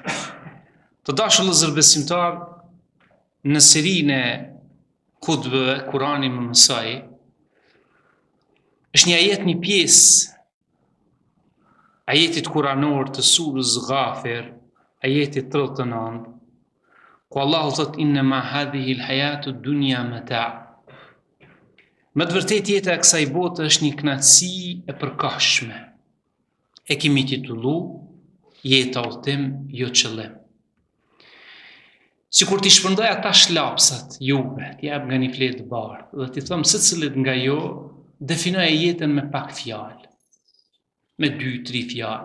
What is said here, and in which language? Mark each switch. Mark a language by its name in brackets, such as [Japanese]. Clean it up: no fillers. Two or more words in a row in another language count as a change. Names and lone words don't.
[Albanian] Të dashur vëllezër besimtar, në serinë e hutbeve Kurani më mësoi, është një ajet, një pjesë ajetit kuranor të surës Ghafir, ajetit 39, ku Allahu thot [Arabic] إنما هذه الحياة الدنيا متاع'. [Albanian] Me të vërtet jeta e kësaj bote është një kënaqësi e përkohshme. E kemi titullu jeta udhtim, jo qëllim. Sikur t'i shpërndaj ata shlapsat juve, t'i jap nga një fletë të bardhë dhe t'i them secilit nga jo definoje jetën me pak fjalë, me 2-3 fjalë.